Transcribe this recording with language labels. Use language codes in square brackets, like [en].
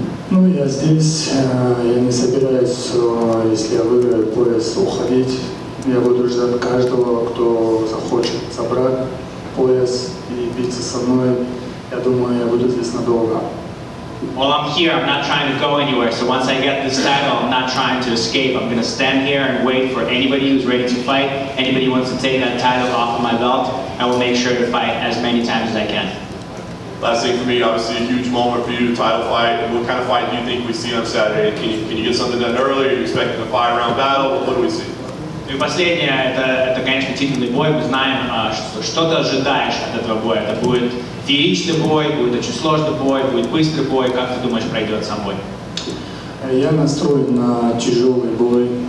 [ru] Ну, я здесь, я не собираюсь, если я выиграю пояс, уходить. Я буду ждать каждого, кто захочет собрать пояс и биться со мной. Я думаю, я буду здесь надолго. [en] While I'm here, I'm not trying to go anywhere. So once I get this title, I'm not trying to escape. I'm going to stand here and wait for anybody who's ready to fight. Anybody who wants to take that title off of my belt, I will make sure to fight as many times as I can. Last thing for me, obviously a huge moment for you, title fight. What kind of fight do you think we see on Saturday? Can you get something done early? Are you expecting a 5-round battle? What do we see? [ru] И последнее, это, конечно, титульный бой. Мы знаем, что ты ожидаешь от этого боя. Это будет фееричный бой, будет очень сложный бой, будет быстрый бой. Как ты думаешь, пройдет сам бой? Я настроен на тяжелый бой.